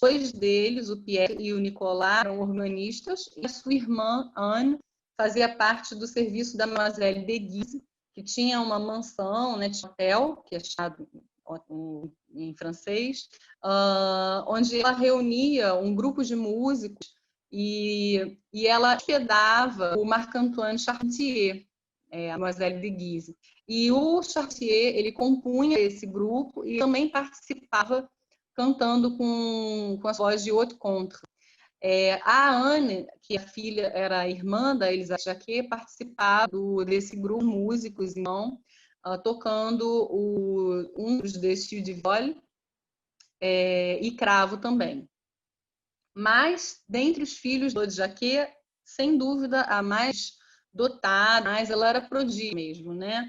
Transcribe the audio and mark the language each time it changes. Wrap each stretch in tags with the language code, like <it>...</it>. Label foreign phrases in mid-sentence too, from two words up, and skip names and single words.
<pt>2 deles, o Pierre e o Nicolas, eram organistas, e a sua irmã, Anne, fazia parte do serviço da Mademoiselle de Guise, que tinha uma mansão, né, de hotel, que é chamado em francês, onde ela reunia um grupo de músicos e ela hospedava o Marc-Antoine Chartier, a Mademoiselle de Guise. E o Chartier, ele compunha esse grupo e também participava cantando com a voz de</pt> <fr>haute contre.</fr> <pt>A Anne, que a filha era a irmã da Elisabeth Jacquet, participava desse grupo de músicos, então, tocando um dos</pt> <fr>Dessus de Vol</fr> <pt>e cravo também. Mas, dentre os filhos de Jacquet, sem dúvida, a mais dotada, mas ela era prodígio mesmo, né?</pt>